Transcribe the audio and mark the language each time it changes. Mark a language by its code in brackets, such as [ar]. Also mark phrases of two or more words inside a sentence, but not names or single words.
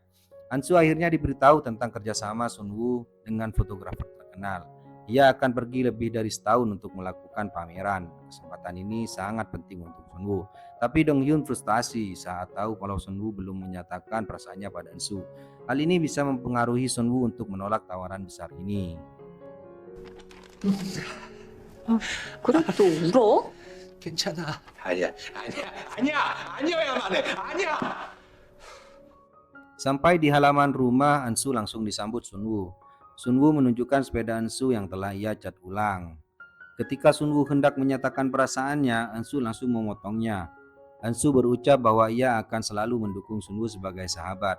[id] Ansu akhirnya diberitahu tentang kerjasama Sunwoo dengan fotografer terkenal. Ia akan pergi lebih dari setahun untuk melakukan pameran. Kesempatan ini sangat penting untuk Sunwoo. Tapi Dong Hyun frustasi saat tahu kalau Sunwoo belum menyatakan perasaannya pada Ansu. Hal ini bisa mempengaruhi Sunwoo untuk menolak tawaran besar ini. [ko] 그래 또 울어? 괜찮아. 아니야야만 해. 아니야. [id] Sampai di halaman rumah, Ansu langsung disambut Sunwoo. Sunwoo menunjukkan sepeda Ansu yang telah ia cat ulang. Ketika Sunwoo hendak menyatakan perasaannya, Ansu langsung memotongnya. Ansu berucap bahwa ia akan selalu mendukung Sunwoo sebagai sahabat.